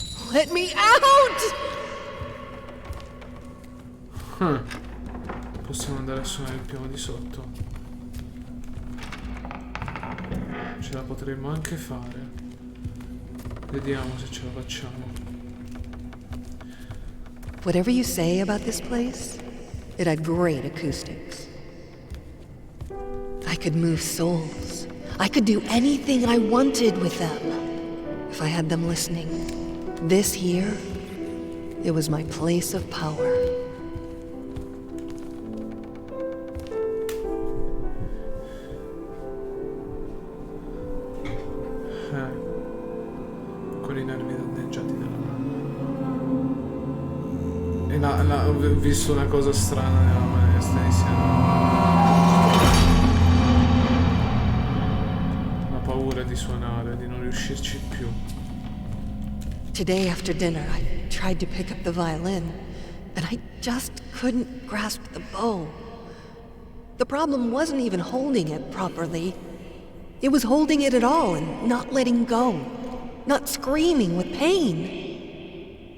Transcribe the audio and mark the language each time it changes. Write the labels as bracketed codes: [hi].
[en] Let me out! [it] Possiamo andare a suonare il piano di sotto. Ce la potremmo anche fare. Vediamo se ce la facciamo. [en] Whatever you say about this place, it had great acoustics. I could move souls. I could do anything I wanted with them if I had them listening. This here, it was my place of power. [it] Con i nervi danneggiati dalla mamma. Ho visto una cosa strana nella maestra iniziale. La paura di suonare, di non riuscirci più. [en] Today after dinner, I tried to pick up the violin, and I just couldn't grasp the bow. The problem wasn't even holding it properly. It was holding it at all and not letting go, not screaming with pain.